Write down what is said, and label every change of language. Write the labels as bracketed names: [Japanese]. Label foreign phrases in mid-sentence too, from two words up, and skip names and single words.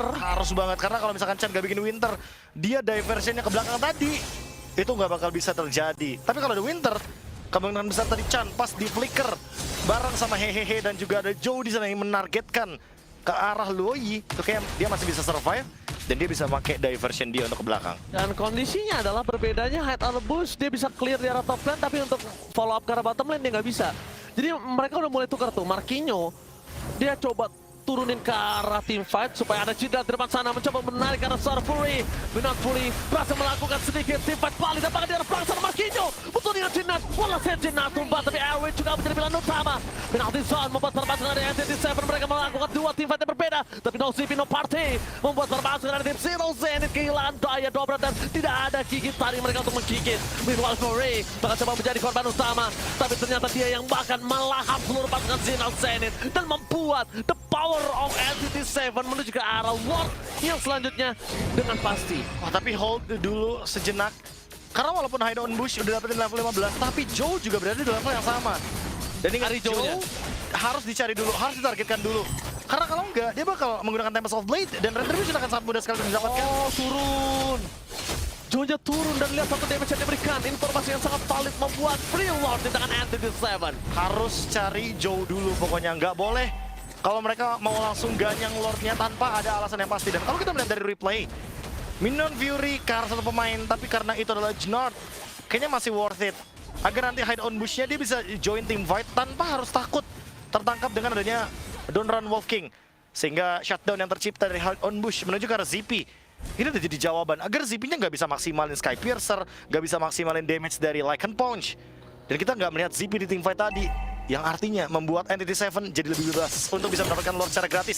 [Indonesian] Harus banget, karena kalau misalkan Chan gak bikin Winter, dia diversionnya ke belakang tadi, itu nggak bakal bisa terjadi. Tapi kalau ada Winter, kemungkinan besar tadi Chan pas di flicker bareng sama Hehehe dan juga ada Joe di sana yang menargetkan ke arah Luoyi, itu kayak dia masih bisa survive dan dia bisa pakai diversion dia untuk ke belakang. Dan kondisinya adalah berbedanya hide on the bush, dia bisa clear di arah [English] top lane, [Indonesian] tapi untuk [English] follow up [Indonesian] ke arah [English] bottom lane [Indonesian] dia nggak bisa. Jadi mereka udah mulai tukar tuh, Marquinhos dia coba turunin ke arah [English] team fight [Indonesian] supaya ada Jidra di depan sana mencoba menarik ke arah seorang Fury. Minat Fury berhasil melakukan sedikit [English] team fight [Indonesian] balik dan bahkan di arah belakang sana Marquinhos betul dengan Jinat. Walau saya Jinat tumbang, tapi Erwin juga menjadi pilihan utama. Penalti zone membuat permasalahan dari Entity7, mereka melakukan dua [English] team fight [Indonesian] yang berbeda, tapi [English] no CP no party [Indonesian] membuat permasalahan dari tim Zero Zenith kehilangan daya dobrak dan tidak ada gigit taring mereka untuk menggigit. Meanwhile Fury bakal coba menjadi korban utama, tapi ternyata dia yang bahkan melahap seluruh pasukan Zero Zenith dan membuat [English] the power of [Indonesian] Entity7 menuju ke arah Ward yang selanjutnya dengan pasti. Wah, tapi hold dulu sejenak. Karena walaupun Hide on Bush udah dapetin level 15, tapi Joe juga berada di level yang sama. Dan ingat, Joe harus dicari dulu, harus ditargetkan dulu. Karena kalau enggak, dia bakal menggunakan Tempest of Blade dan Retribution akan sangat mudah sekali didapatkan. Oh, turun. Joe-nya turun dan lihat satu damage yang diberikan. Informasi yang sangat valid membuat Free Lord di tangan Entity7. Harus cari Joe dulu pokoknya, nggak boleh kalau mereka mau langsung ganyang Lordnya tanpa ada alasan yang pasti. Dan kalau kita melihat dari replay, Minion Fury ke arah satu pemain, tapi karena itu adalah Jnard, kayaknya masih [English] worth it. [Indonesian] Agar nanti hide on bush-nya dia bisa [English] join team fight [Indonesian] tanpa harus takut tertangkap dengan adanya Don't Run Wolf King. Sehingga shutdown yang tercipta dari Hard on Bush menuju ke arah ZP. Ini udah jadi jawaban agar ZP-nya nggak bisa maksimalin Sky Piercer, nggak bisa maksimalin damage dari Lycan Punch. Dan kita nggak melihat ZP di teamfight tadi, yang artinya membuat Entity 7 jadi lebih bebas untuk bisa mendapatkan Lord secara gratis.